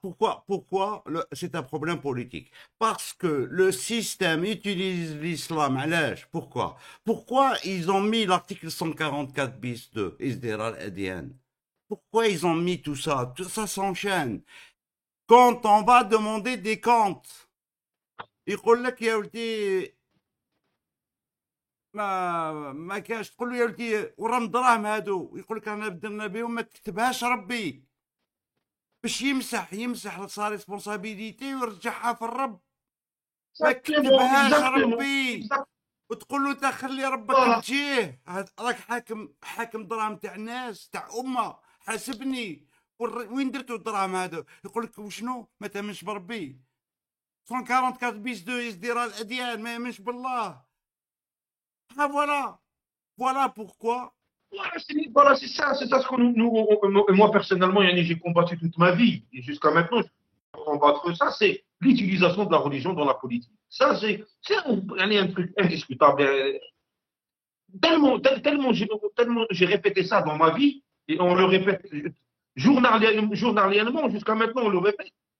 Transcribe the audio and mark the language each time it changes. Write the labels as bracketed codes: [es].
[fr] Pourquoi c'est un problème politique? Parce que le système utilise l'islam. Pourquoi ils ont mis l'article 144 bis 2, Isdirar al-Adyan? Pourquoi ils ont mis tout ça? Tout ça s'enchaîne. [ar] Quand on va demander des comptes, يقول لك يا ولدي ما كاش، تقول له يا ولدي ورم دراهم هادو، يقول لك انا بدلنا بهم، ما تكتبهاش ربي باش يمسح [fr] سا ريسبونسابيليتي [ar] ويرجعها في الرب. ما كتبهاش ربي وتقول له انت خلي ربك تجيه، راك حاكم دراهم تاع الناس تاع امه، حاسبني وين درتو الدراهم هادو؟ يقول لك وشنو؟ ما تامنش بربي. 144 bis 2 يصدر الاديان، ما يامنش بالله. [fr] Voilà pourquoi. Voilà, c'est ça ce que moi personnellement, j'ai combattu toute ma vie et jusqu'à maintenant, je vais combattre ça, c'est l'utilisation de la religion dans la politique. Ça, c'est un truc indiscutable. Tellement j'ai répété ça dans ma vie et on le répète journalièrement jusqu'à maintenant, on le répète.